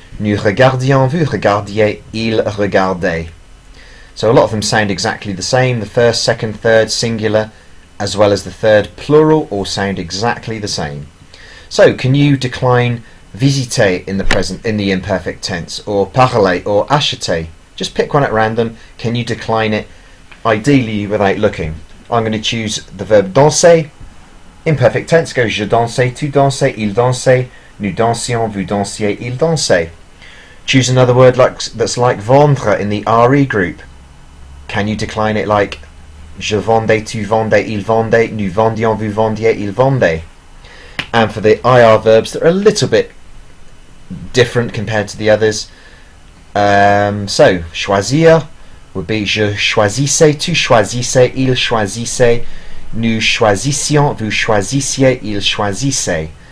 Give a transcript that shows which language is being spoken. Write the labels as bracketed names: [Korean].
[French] Nous regardions, vous regardiez, il regardait. [English] So a lot of them sound exactly the same. The first, second, third singular, as well as the third plural, all sound exactly the same. So can you decline visiter in the imperfect tense, or parler, or acheter? Just pick one at random. Can you decline it, ideally without looking? I'm going to choose the verb danser. Imperfect tense goes [French] je dansais, tu dansais, il dansait, nous dansions, vous dansiez, il dansait. [English] Choose another word that's like vendre in the RE group. Can you decline it like [French] je vendais, tu vendais, il vendait, nous vendions, vous vendiez, il vendait? [English] And for the IR verbs that are a little bit different compared to the others, so choisir would be [French] je choisissais, tu choisissais, il choisissait, nous choisissions, vous choisissiez, il choisissait.